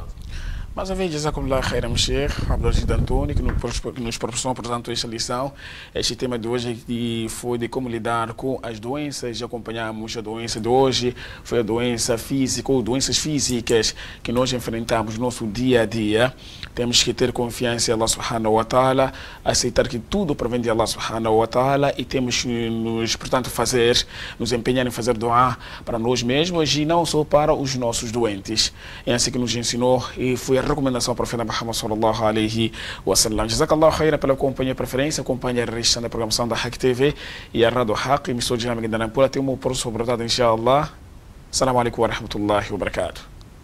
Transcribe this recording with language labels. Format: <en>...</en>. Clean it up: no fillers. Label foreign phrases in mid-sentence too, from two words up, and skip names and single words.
<pt>Mais uma vez,</pt> <ar>جزاكم الله خيرا</ar> <pt>Sheikh Abdulaziz Antônio, que nos proporcionou, portanto, esta lição. Este tema de hoje foi de como lidar com as doenças. Já acompanhamos a doença de hoje, foi a doença física ou doenças físicas que nós enfrentamos no nosso dia a dia. Temos que ter confiança em</pt> <ar>الله سبحانه وتعالى,</ar> <pt>aceitar que tudo provém de</pt> <ar>الله سبحانه وتعالى</ar> <pt>e temos que portanto, nos empenhar em fazer dua para nós mesmos e não só para os nossos doentes. É assim que nos ensinou e foi a recomendação do profeta Muhammad</pt> <ar>صلى الله عليه وسلم. جزاك الله خيرا</ar> <pt>pela companhia e preferência, acompanha a revista da programação da Haq TV e a Rádio Haq, emissora dinâmica da Nampula. Tem uma próxima oportunidade, inshallah.</pt> <ar>السلام عليكم ورحمة الله وبركاته.</ar>